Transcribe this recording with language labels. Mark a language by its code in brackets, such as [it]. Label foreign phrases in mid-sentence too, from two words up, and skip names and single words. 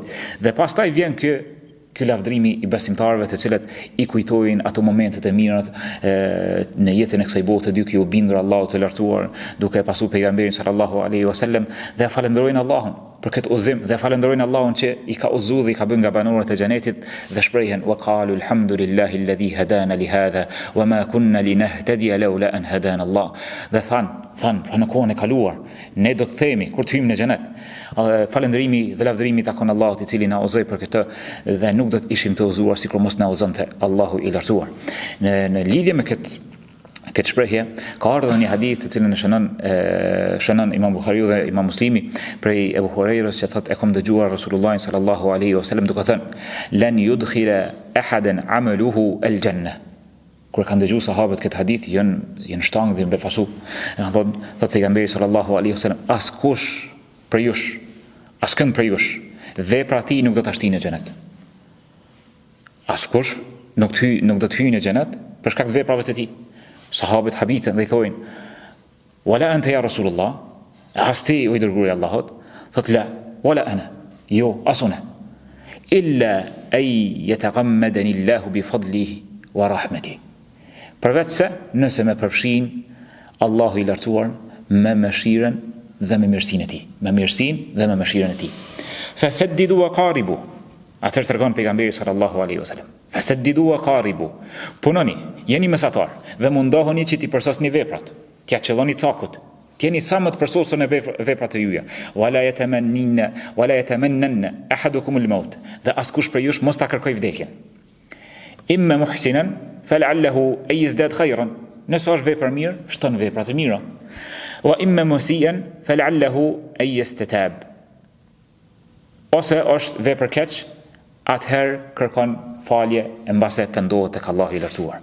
[sq] Dhe pastaj vjen ky lavdërimi i besimtarëve të cilët i kujtojnë ato momentet e mira në jetën e kësaj bote, duke u bindur Allahut të lartësuar, duke pasur pejgamberin [ar] صلى الله عليه وسلم [sq] dhe falenderojnë Allahun. për këtë udhëzim dhe falenderojnë Allahun që i ka udhëzuar dhe i ka bërë nga banorët e xhenetit dhe shprehen [ar] وقالوا الحمد لله الذي هدانا لهذا وما كنا لنهتدي لولا أن هدانا الله. [sq] Dhe than në kohën e kaluar ne do të themi kur të hyjmë në xhenet falënderimi dhe lavdërimi takon Allahut i cili na udhëzoi për këtë dhe nuk do të ishim të udhëzuar sikur mos na udhëzonte Allahu i lartësuar. Në lidhje me këtë shprehje ka ardhur një hadith të cilën shënon Imam Buhariu dhe Imam Muslimi prej Ebu Hurajrës që thotë e kam dëgjuar Rasulullahin [ar] صلى الله عليه وسلم [sq] duke thënë [ar] لن يدخل أحدا عمله الجنة. [sq] Kur kanë dëgjuar sahabët këtë hadith janë shtangë dhe befasu. Thotë pejgamberi [ar] صلى الله عليه وسلم [sq] askush për jush, askënd për jush, vepra e tij nuk do ta shtinë në xhenet. Askush nuk do të hyjë në xhenet për shkak të veprave të tij. Sahabët habitën dhe i thojnë [ar] ولا أنت يا رسول الله, [sq] as ti o i dërguari i Allahut? [ar] Thotë لا ولا أنا, [sq] jo, asuna. [ar] إلا أن يتغمدني الله بفضله ورحمته. [sq] Përveç se nëse me përfshin Allahu i lartësuar me mëshirën dhe me mirësinë e tij, me mirësinë dhe me mëshirën e tij. [ar] فسددوا وقاربوا. [sq] Atëherë tregon pejgamberi [ar] صلى الله عليه وسلم. فسددوا وقاربوا. [sq] Punoni, jeni mesatar dhe mundohuni që ti përsosni veprat. T'ia qelloni cakut. T'jeni sa më të përsosur në veprat e juaja. [ar] ولا يتمنى أحدكم الموت. [sq] Dhe askush prej jush mos ta kërkoj vdekjen. [ar] إما محسنا فلعله أن يزداد خيرا. [sq] Nëse është vepër mirë, shton vepra të mira. [ar] وإما مسيئا فلعله أن يستعتب. [sq] Ose është vepër keq, atëherë kërkon falje e mbase pendohet tek Allahu i lartësuar.